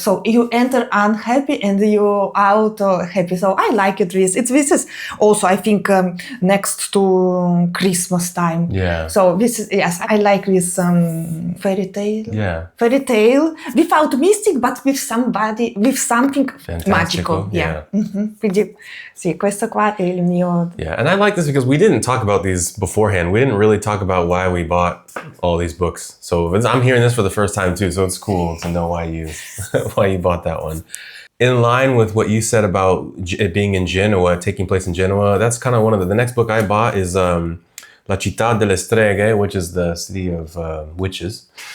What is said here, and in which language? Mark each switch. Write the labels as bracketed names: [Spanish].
[English] So you enter unhappy and you out happy. So I like it. This is also, I think, next to Christmas time. Yeah. So this is, yes, I like this fairy tale. Yeah. Fairy tale without mystic, but with something magical. Yeah. [Italian] Quindi sì, questo qua è il mio. [English] Yeah, and I like this because we didn't talk about these beforehand. We didn't really talk about why we bought all these books. So I'm hearing this for the first time too, so it's cool to know why you why you bought that one. In line with what you said about it being in Genoa, taking place in Genoa, that's kind of one of the next book I bought is La Città delle Streghe, which is the city of witches.